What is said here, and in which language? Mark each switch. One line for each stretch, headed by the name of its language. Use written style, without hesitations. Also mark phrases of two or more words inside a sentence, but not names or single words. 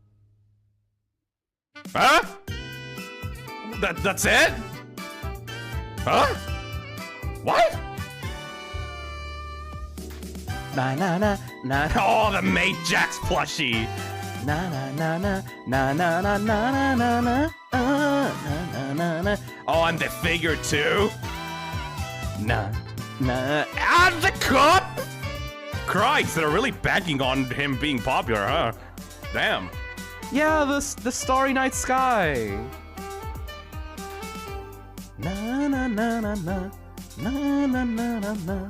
English: Huh? That's it? Huh? What? Na na na na. Oh, the Mate Jax plushie. Na na na na na na na na na na na na na. Oh, and the figure too. Na na. Ah, the cup. Christ, they're really banking on him being popular, huh? Damn. Yeah, the Starry Night Sky. Na na na na na na na na na na.